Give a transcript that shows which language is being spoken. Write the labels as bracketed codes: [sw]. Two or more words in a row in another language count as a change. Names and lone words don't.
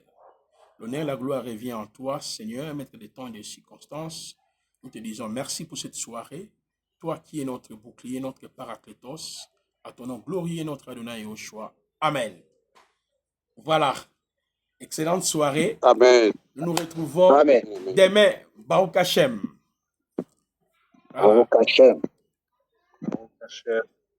[fr] L'honneur et la gloire revient en toi, Seigneur, maître des temps et des circonstances. Nous te disons merci pour cette soirée. Toi qui es notre bouclier, notre paraclétos, à ton nom glorieux, notre Adonai Yehoshua. Amen. Voilà. Excellente soirée. Amen. Nous nous retrouvons Amen. demain. [he] ברוך השם. Voilà. ברוך השם. [fr] Mon cher.